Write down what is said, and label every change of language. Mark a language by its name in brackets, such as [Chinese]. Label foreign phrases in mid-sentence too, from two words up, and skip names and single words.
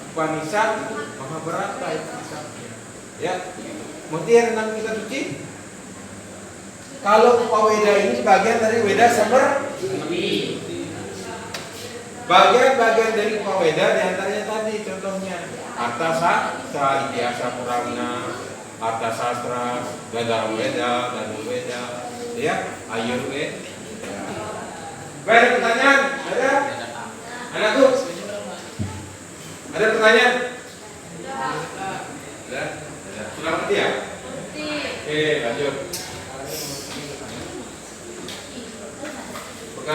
[Indonesian] Upanishad Mahabharata itu kisahnya. Ya, mutiara tentang kitab suci. Kalau Upaweda ini bagian dari Weda Sumber. Bagian-bagian dari Upaweda diantaranya tadi contohnya Arta Sastra, Idiasa Purana, Arta Sastra, Gadar Weda, Danu Weda, ya, Ayurveda. Baik, ada pertanyaan? Ada? Anakku? Ada pertanyaan? Ada? Sudah ngerti ya? Oke, lanjut. Bekal.